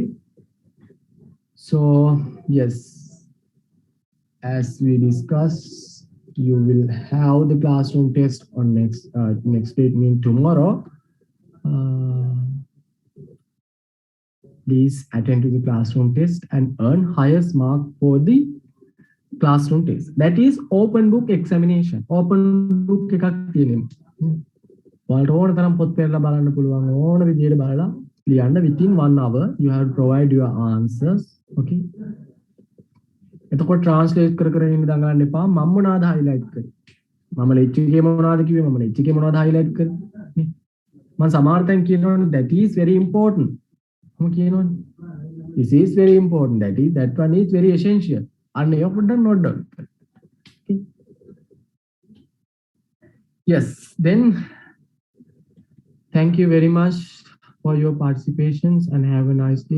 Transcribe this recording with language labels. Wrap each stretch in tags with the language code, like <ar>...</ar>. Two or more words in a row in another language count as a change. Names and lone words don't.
<en>So yes, as we discussed, you will have the classroom test on next date, mean tomorrow. Please attend to the classroom test and earn highest mark for the classroom test. That is open book examination. Open book</en> <si>එකක් තියෙනවා. ඔයාලට ඕන තරම් පොත් පෙරලා බලන්න පුළුවන්. ඕන විදියට බලලා ලියන්න</si> <en>within 1 hour you have to provide your answers. Okay.</en> <si>එතකොට translate කර කර ඉන්න දඟලන්න එපා. මම මොනවාද highlight කරේ? මම lecture එකේ මොනවාද කිව්වේ? මම lecture එකේ මොනවාද highlight කරේ? මම සමහර තැන් කියනවනේ</si> <en>that is very important.</en> <si>මම කියනවනේ</si> <en>this is very important. That one is very essential. And you have done not done. Okay. Yes, then thank you very much for your participations and have a nice day.</en>